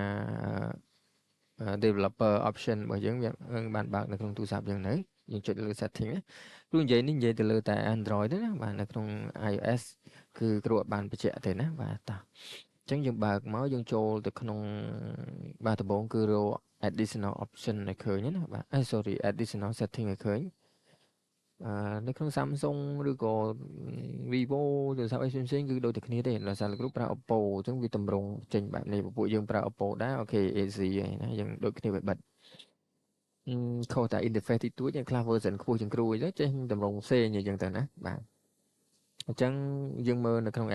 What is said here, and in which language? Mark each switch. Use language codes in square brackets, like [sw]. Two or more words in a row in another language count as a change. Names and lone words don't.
[en] developer option [km] របស់យើងវាបានបើកនៅក្នុងទូរស័ព្ទយើងនៅយើងចុចលើ setting ណាព្រោះនិយាយនេះនិយាយទៅលើតែ Android ទេណាបាទនៅក្នុង iOS គឺគ្រូអត់បានបញ្ជាក់ទេណាបាទតោះអញ្ចឹងយើងបើកមកយើងចូលទៅក្នុងបាទដំបូងគឺរក [en] additional option [km] ឲ្យឃើញណាបាទ sorry [en] additional setting [km] ឲ្យឃើញនៅក្នុង Samsung ឬក៏ Vivo ទូរស័ព្ទអីផ្សេងៗ គឺដូចតែគ្នាទេដោយសារលោកគ្រូប្រើ Oppo អញ្ចឹងវាតម្រង់ចេញបែបនេះពួកយើងប្រើ Oppo ដែរអូខេ AC ហើយណាយើងដូចគ្នាបិទខុសតែ interface តិចតួចយើងខ្លះ version ខ្ពស់ជាងគ្រូអីទៅចេះតម្រង់ផ្សេងអញ្ចឹងទៅណាបាទអញ្ចឹងយើងមើលនៅក្នុង